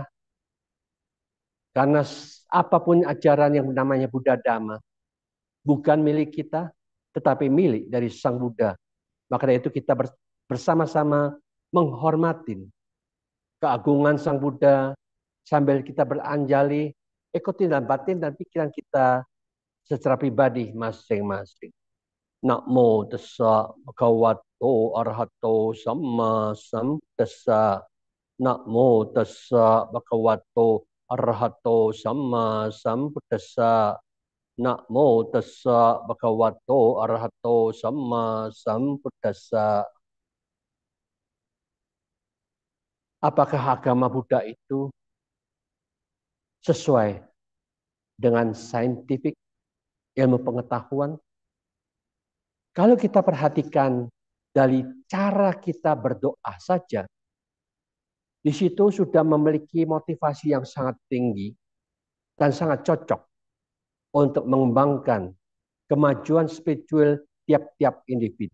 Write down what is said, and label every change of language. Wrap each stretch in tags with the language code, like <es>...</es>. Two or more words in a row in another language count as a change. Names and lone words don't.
<id>Karena apapun ajaran yang namanya Buddha Dhamma, bukan milik kita, tetapi milik dari Sang Buddha. Maka dari itu kita bersama-sama menghormati keagungan Sang Buddha sambil kita beranjali, ikuti dalam batin dan pikiran kita secara pribadi masing-masing.</id> <pi>Namo tassa bhagavato arahato samma sambuddhassa. Namo tassa bhagavato arahato samma sambuddhassa. Namo tassa bhagavato arahato samma sambuddhassa.</pi> <id>Apakah agama Buddha itu sesuai dengan saintifik ilmu pengetahuan? Kalau kita perhatikan dari cara kita berdoa saja, di situ sudah memiliki motivasi yang sangat tinggi dan sangat cocok untuk mengembangkan kemajuan spiritual tiap-tiap individu.</id>